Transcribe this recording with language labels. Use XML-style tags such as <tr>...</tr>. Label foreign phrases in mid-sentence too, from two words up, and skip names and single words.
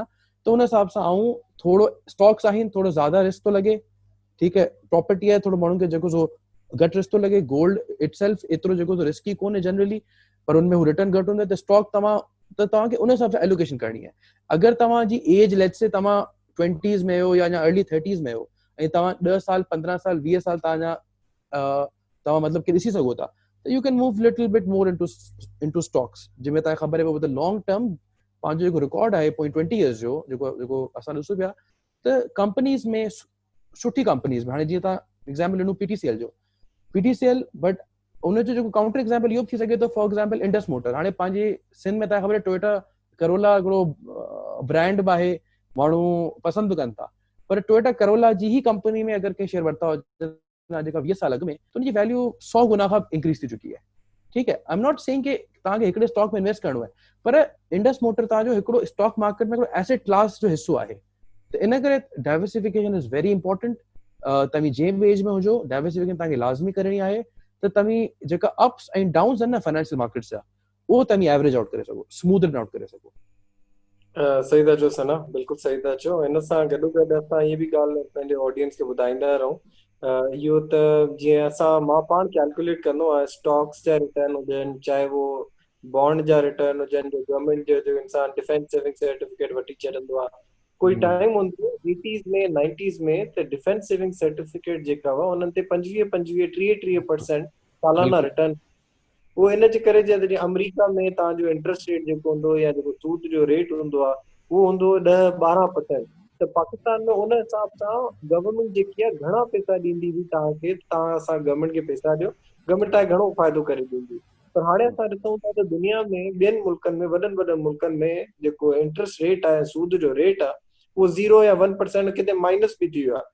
<sd>त उन हिसाब सां ऐं थोरो स्टॉक्स आहिनि, थोरो ज़्यादा रिस्क थो लॻे, ठीकु आहे। प्रॉपर्टी आहे, थोरो माण्हुनि खे जेको घटि रिस्क थो लॻे।</sd> <en>gold itself</en> <sd>एतिरो जेको रिस्की कोन्हे जनरली, पर उनमें हू रिटर्न घटि हूंदो आहे। त स्टॉक तव्हांखे उन हिसाब सां एलोकेशन करणी आहे। अगरि तव्हांजी एज</sd> <en>let's say</en> <sd>तव्हां 20s में हो या अर्ली 30s में हो ऐं तव्हां 10 साल 15 साल 20 साल तव्हांजा तव्हां मतिलबु कि ॾिसी सघो था, त</sd> <en>you can move little bit more into stocks,</en> <sd>जंहिंमें तव्हांखे ख़बर आहे त</sd> <en>long term</en> <sd>पंहिंजो जेको रिकॉर्ड आहे 20 इयर्स जो जेको असां ॾिसूं पिया, त कंपनीज़ में सुठी कंपनीज़ में हाणे जीअं तव्हां एग्जाम्पल ॾिनो पीटीसीएल, बट उनजो जेको</sd> <en>counter example</en> <sd>इहो बि थी सघे थो,</sd> <en>for example</en> <sd>इंडस मोटर। हाणे पंहिंजे सिंध में तव्हांखे ख़बर आहे टोयोटा करोला हिकिड़ो ब्रांड बि आहे, माण्हू पसंदि बि कनि था, पर टोयोटा करोला जी ही कंपनी में अगरि कंहिं शेयर वरिता हुजनि जेका 20 साल अॻु में, त उनजी वैल्यू 100 गुना खां इंक्रीज थी चुकी आहे। ठीकु आहे।</sd> <en>I am not saying</en> <sd>कि तव्हांखे हिकिड़े स्टॉक में इन्वेस्ट करणो आहे, पर इंडस मोटर तव्हांजो हिकिड़ो</sd> <en>stock market</en> <sd>में हिकिड़ो</sd> <en>asset class</en> <sd>जो हिसो आहे। त इन करे</sd> <en>diversification is very important.</en> <sd>तव्हां जंहिं बि एज में हुजो, डाइवर्सिफिकेशन तव्हांखे लाज़मी करणी आहे, त तव्हां जेका अप्स ऐं डाउन्स आहिनि न</sd> <en>financial markets</en> <sd>जा, उहो तव्हां</sd> <en>average out</en> <sd>करे सघो,</sd> <en>smooth out</en> <sd>करे सघो। सही था चओ सना, बिल्कुलु सही था चओ। हिन सां गॾो गॾु असां इहे बि ॻाल्हि पंहिंजे ऑडियंस खे ॿुधाईंदा रहूं। इहो त जीअं मां पाण कैलकुलेट कंदो आहियां, स्टॉक्स जा रिटर्न हुजनि, चाहे वो बॉन्ड जा रिटर्न हुजनि, जो गवर्नमेंट जो इंसान</sd> <en>defence saving certificate</en> <sd>वठी छॾंदो आहे। कोई टाइम हूंदो 80s में 90s में, त</sd> <en>defence saving certificate</en> <sd>जेका हुआ उन्हनि ते 25 30% सालाना रिटर्न। वो इन जे करे जॾहिं अमेरिका में तव्हांजो</sd> <en>interest rate</en> <sd>जेको हूंदो या जेको सूद जो रेट हूंदो आहे उहो हूंदो 10-12%। त पाकिस्तान में उन हिसाब सां गवर्नमेंट जेकी आहे घणा पैसा ॾींदी हुई तव्हांखे, तव्हां असां गवर्नमेंट खे पैसा ॾियो, गवर्नमेंट तव्हांखे घणो फ़ाइदो करे ॾींदी। पर हाणे असां ॾिसूं था त दुनिया में ॿियनि मुल्कनि में, वॾनि मुल्कनि में जेको</sd> <en>interest rate</en> <sd>आहे, सूद जो रेट आहे, उहो 0 या 1%, किथे माइनस बि थी वियो आहे।</sd>